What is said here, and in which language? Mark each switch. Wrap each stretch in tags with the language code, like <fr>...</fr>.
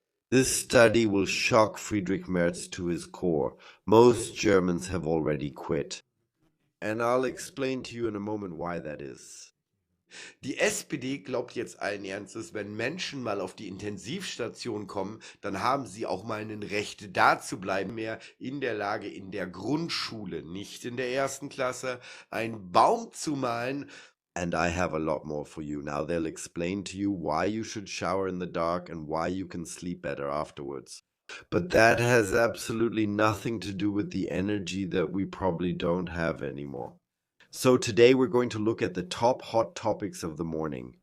<en>This study will shock Friedrich Merz to his core. Most Germans have already quit. And I'll explain to you in a moment why that is.</en> <de>Die SPD glaubt jetzt allen Ernstes, wenn Menschen mal auf die Intensivstation kommen, dann haben sie auch mal ein Recht da zu bleiben, mehr in der Lage, in der Grundschule, nicht in der ersten Klasse, einen Baum zu malen.</de> <en>And I have a lot more for you. Now they'll explain to you why you should shower in the dark and why you can sleep better afterwards. But that has absolutely nothing to do with the energy that we probably don't have anymore. So today we're going to look at the top hot topics of the morning.</en>